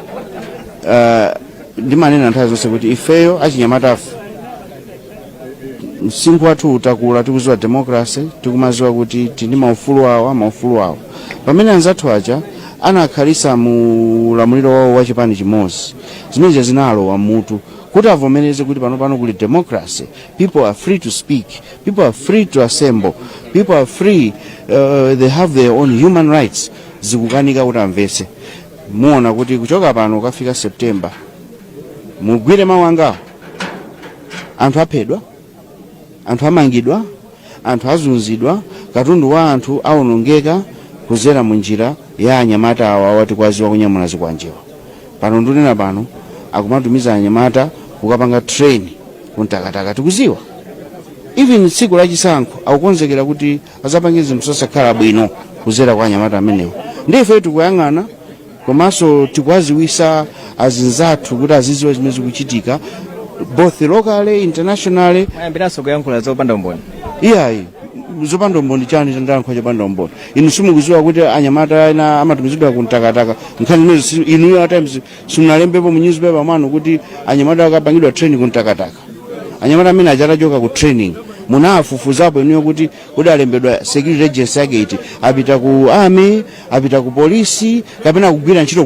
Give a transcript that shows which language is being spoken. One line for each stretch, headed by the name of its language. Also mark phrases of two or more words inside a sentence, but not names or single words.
Nyanja: Ndimanena nthawi zonse kuti ifeyo achinyamatafu msinkhu wathu utakula tikuziwa democracy, tikumaziwa kuti tindi maufulu awo. Pamene anzathu aja anakhalisa mu lamuliro wawo wa chipani chimodzi zimene zinalowa mutu kuti avomereze kuti pano kuli democracy.
English: People are free to speak, people are free to assemble, people are free, they have their own human rights.
Nyanja: Zikukanika kuti amvetse. Muona kuti kuchoka pano kafika September mugwire mawu angawo anthu aphedwa, anthu amangidwa, anthu azunzidwa, katundu wa anthu aonongeka kuzera munjira ya anyamata awa wati kwaziwa kunyamula zikwanjewa. Pano ndunena pano akumatumiza anyamata kukapanga train kuntakataka tikuziwa. Even tsiku la chisankho akukonzekera kuti azapange zinthu zosakhala bwino kuzera kwa anyamata amenewo. Ndife tikuyang'ana komanso tikwaziwisa azinzathu kuti aziziwe zimene zikuchitika
English: both locally, internationally.
Nyanja: Mayambiraso kuyankhula zopanda umboni. Iyayi zopanda umboni chani chandankho chopanda umboni. Inu simukuziwa kuti anyamata ena amatumizidwa kuntakataka. Nkhani zimene inuyo
English: at times
Nyanja: simunalembepo mu newspaper mwanu kuti anyamata akapangidwa training kuntakataka. Anyamata amene achatachoka ku training munafufuzapo inuyo kuti udalembedwa
English: security agency
Nyanja: yake iti apita ku army apita ku polisi kapena kugwira ntchito